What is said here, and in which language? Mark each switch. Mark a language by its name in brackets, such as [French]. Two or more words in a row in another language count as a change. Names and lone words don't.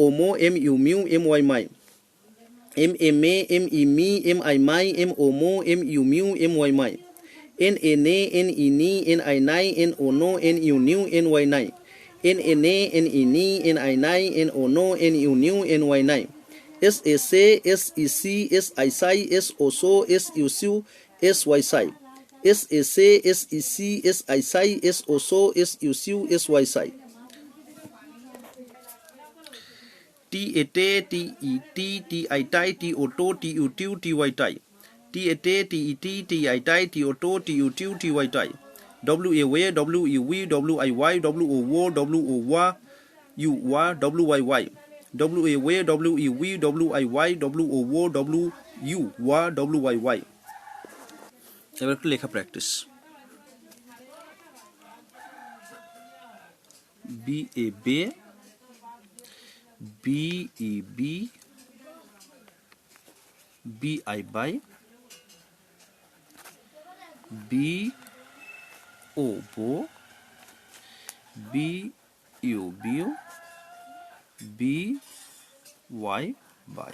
[English] মো, MU মিউ, MY মাই, MA মে, ME মি, MI মাই, MO মো, MU মিউ, MY মাই, NA নে, NE নি, NI নাই, NO নো, NU নিউ, NY নাই, NA নে, NE নি, NI নাই, NO নো, NU নিউ, NY নাই, SA সে, SE সি, SI সাই, SO সো, SU সিউ, SY সাই, SA সে, SE সি, SI সাই, SO সো, SU সিউ, SY সাই, TA টে, TE টি, TI টাই, TO টো, TU টিউ, TY টাই, TA টে, TE টি, TI টাই, TO টো, TU টিউ, TY টাই, WA ওয়ে, WE উই, WI ওয়াই, WO wো, WO ওয়া, U ওয়া, WY ওয়াই, WA ওয়ে, WE উই, WI ওয়াই, WO wো, WU ওয়া, WY ওয়াই। [Bangla] এবার একটু লেখা প্র্যাকটিস। BA বে, BE বি, BI বাই, BO বো, BU বিউ, BY বাই।